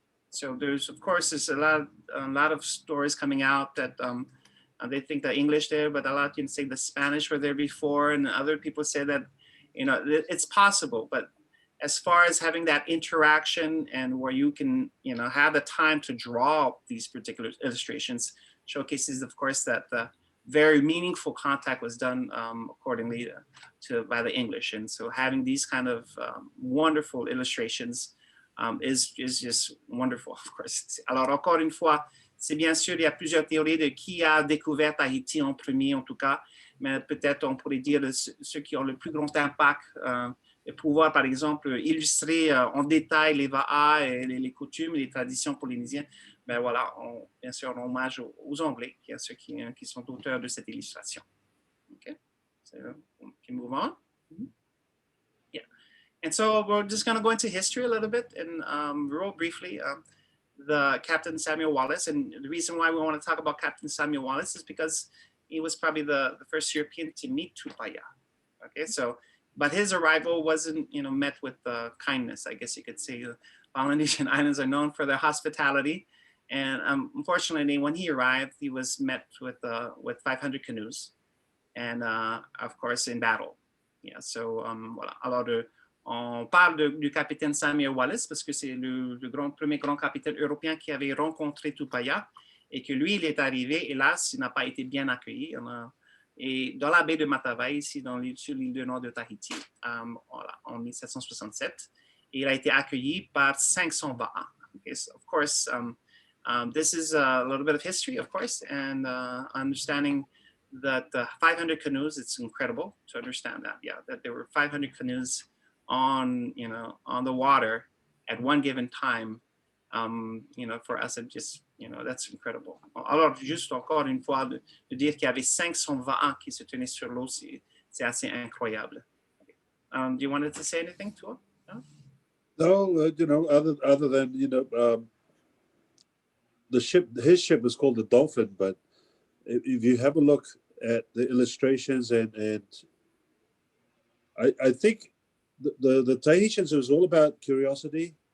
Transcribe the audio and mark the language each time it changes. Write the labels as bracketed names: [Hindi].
[English] So there's a lot of stories coming out that they think the English there, but a lot can say the Spanish were there before, and other people say that, you know, it's possible, but as far as having that interaction and where you can, you know, have the time to draw these particular illustrations showcases, of course, that the very meaningful contact was done accordingly by the English. And so having these kind of wonderful illustrations is just wonderful, of course. [French] Alors, encore une fois, c'est bien sûr, il y a plusieurs théories de qui a découvert Tahiti en premier, en tout cas, mais peut-être on pourrait dire ceux qui ont le plus grand impact de pouvoir, par exemple, illustrer en détail les va'a et les coutumes et les traditions polynésiennes. Ben voilà, bien sûr, on hommage aux Anglais, qui sont ceux qui sont auteurs de cette illustration. [English] Okay, so we can move on. Yeah, and so we're just going to go into history a little bit and real briefly. The Captain Samuel Wallace, and the reason why we want to talk about Captain Samuel Wallace is because he was probably the first European to meet Tupaya. Okay, so. But his arrival wasn't, you know, met with kindness, I guess you could say. The Polynesian islands are known for their hospitality. And unfortunately, when he arrived, he was met with 500 canoes and, of course, in battle. Yeah, so, voilà. [French] Alors, on parle du capitaine Samuel Wallace parce que c'est le premier grand capitaine européen qui avait rencontré Tupaya et que lui, il est arrivé, hélas, il n'a pas été bien accueilli. Et dans la baie de Matavai, ici sur l'île du nord de Tahiti, voilà, en 1767, et il a été accueilli par 500 va'a. [English] Okay, so of course, this is a little bit of history, of course, and understanding that 500 canoes, it's incredible to understand that, yeah, that there were 500 canoes on the water at one given time. You know, for us, it just, you know, that's incredible. [French] Alors, juste encore une fois, de dire qu'il y avait 500 va'a qui se tenaient sur l'eau, c'est assez incroyable. [English] Do you wanted to say anything to it? No, you know, other than, you know, his ship was called the Dolphin, but if you have a look at the illustrations and I think the Tahitians, it was all about curiosity.